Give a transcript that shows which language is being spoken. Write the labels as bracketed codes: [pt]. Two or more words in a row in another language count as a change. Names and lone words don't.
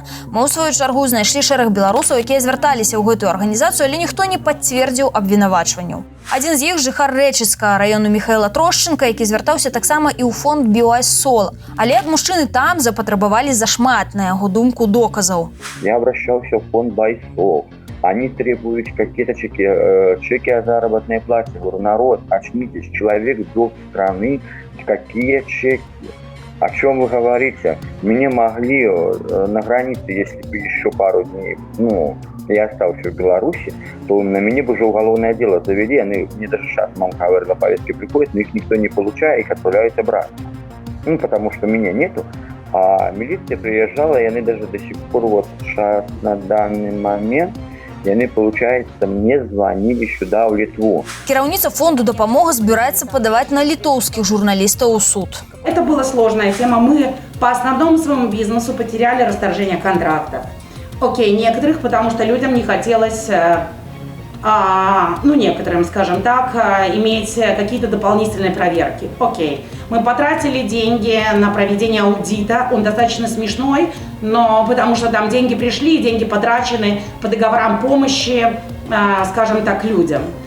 [be] Мы, ў сваю чаргу, знайшлі шэраг беларусаў, якія звярталіся ў гэтую арганізацыю, але ніхто не пацвердзіў абвінавачванняў. Адзін з іх жыхар Рэчыцкага раёну Міхаіла Трошченка, які звяртаўся таксама і ў фонд BYSol. Але ад мужчыны там запатрабавалі зашмат, на яго думку, доказаў. [ru] Я обращался в фонд BYSol. Они требуют какие-то чеки о заработной плате. Говорю, народ, очнитесь, человек долг страны, какие чеки? О чем вы говорите? Меня могли на границе, если бы еще пару дней, я остался в Беларуси, то на меня бы уже уголовное дело завели. Они мне даже сейчас, мама говорила, повестки приходят, но их никто не получает, их отправляют обратно. Потому что меня нету. А милиция приезжала, и они даже до сих пор, вот сейчас на данный момент, и они, получается, мне звонили сюда, в Литву. [be] Кіраўніца фонду «Дапамога» збіраецца падаваць на літоўскіх журналістаў у суд. [ru] Это была сложная тема. Мы по основному своему бизнесу потеряли расторжение контрактов. Окей, некоторых, потому что людям не хотелось, некоторым, скажем так, иметь какие-то дополнительные проверки. Окей, мы потратили деньги на проведение аудита, он достаточно смешной, но потому что там деньги пришли, деньги потрачены по договорам помощи, скажем так, людям.